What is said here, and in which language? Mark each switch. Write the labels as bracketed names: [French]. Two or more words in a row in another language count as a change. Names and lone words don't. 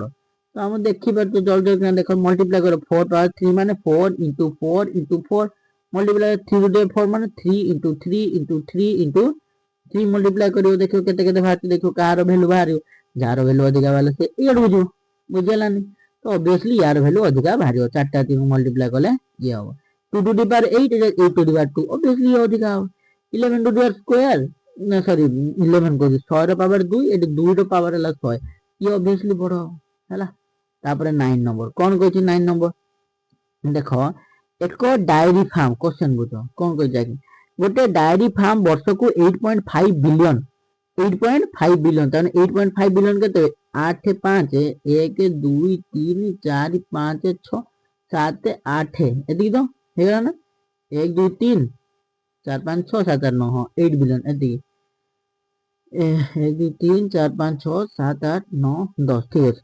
[Odia] ତ ଆମେ ଦେଖିପାରୁଛୁ ଜଲ୍ଦି ଜଲ୍ଦି ଦେଖ ମଲ୍ଟିପ୍ଲାଏ କର 4 power 3 ମାନେ 4 into 4 into 4 ମଲ୍ଟିପ୍ଲାଏ 3 [English] to the [Odia] 4 ମାନେ 3 into 3 into 3 into 3 ମଲ୍ଟିପ୍ଲାଏ କରିବ, ଦେଖିବ କେତେ କେତେ ବାହାରୁଛି, ଦେଖିବ କାହାର ଭ୍ୟାଲୁ ବାହାରିବ। ଯାହାର ଭ୍ୟାଲୁ ଅଧିକା ବାହାରିଲେ ସେ ଇଆଡକୁ ଯିବ, ବୁଝିହେଲାନି। ତ ଅବଭିୟସଲି ୟାର ଭ୍ୟାଲୁ ଅଧିକା ବାହାରିବ, 4ଟା 3 ମଲ୍ଟିପ୍ଲାଏ କଲେ ଇଏ ହବ 2 [English] to the power [Odia] 8 8 [English] to the power [Odia] 2 ଅବଭିୟସଲି ଇଏ ଅଧିକା ହବ। 11 [English] to the power square [Odia] ନା ସରି 11 କହୁଛି 100 ର ପାୱାର 2, ଏଠି 2 ର ପାୱାର ହେଲା 100, ଇଏ ଅବଭିୟସଲି ବଡ ହେଲା। ତାପରେ 9 ନମ୍ବର କଣ କହିଛି 9 ନମ୍ବର ଦେଖ ଏକ [English] dairy farm question [Odia] ବୁଝ କଣ କହିଛି ଆଜ୍ଞା। ଗୋଟେ [English] dairy farm [Odia] ବର୍ଷକୁ 8.5 ବିଲିୟନ 8.5 ବିଲିୟନ, ତାମାନେ 8.5 ବିଲିୟନ କେତେ 8 5 1 2 3 4 5 6 7 8 ଏତିକି ତ ହେଇଗଲା ନା 1 2 3 4 5 6 7 8 9 ହଁ 8 ବିଲିୟନ ଏତିକି 1 2 3 4 5 6 7 8 9 10 ଠିକ ଅଛି।